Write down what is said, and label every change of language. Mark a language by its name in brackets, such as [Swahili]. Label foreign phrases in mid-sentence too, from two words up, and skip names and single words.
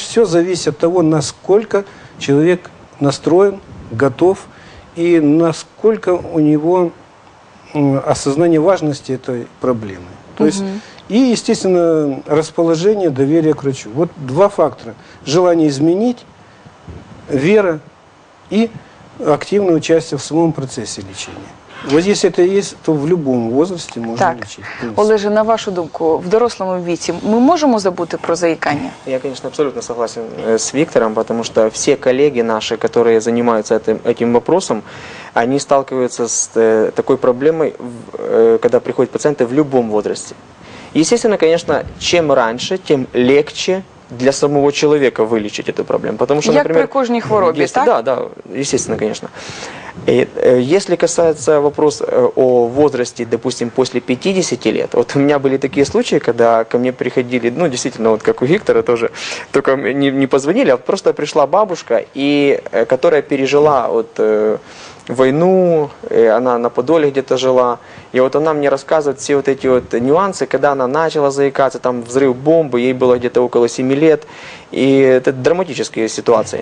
[Russian] Все зависит от того, насколько человек настроен, готов и насколько у него осознание важности этой проблемы. То есть, и, естественно, расположение, доверие к врачу. Вот два фактора. Желание изменить, вера и активное участие в самом процессе лечения. Вот если это есть, то в любом возрасте можно лечить. [Ukrainian] Олеже, на вашу думку, в дорослому віці ми можемо забути про заикание? [Russian] Я, конечно, абсолютно согласен с Виктором, потому что все коллеги наши, которые занимаются этим вопросом, они сталкиваются с такой проблемой, когда приходят пациенты в любом возрасте. Естественно, конечно, чем раньше, тем легче для самого человека вылечить эту проблему. Потому что, например, [Ukrainian] при кожній хворобі, так? [Russian] Да, естественно, конечно. Если касается вопроса о возрасте, допустим, после 50 лет, вот у меня были такие случаи, когда ко мне приходили, ну, действительно, вот как у Виктора тоже, только не позвонили, а просто пришла бабушка, которая пережила вот войну, она на Подоле где-то жила, и вот она мне рассказывает все вот эти вот нюансы, когда она начала заикаться, там взрыв бомбы, ей было где-то около 7 лет, и это драматические ситуации.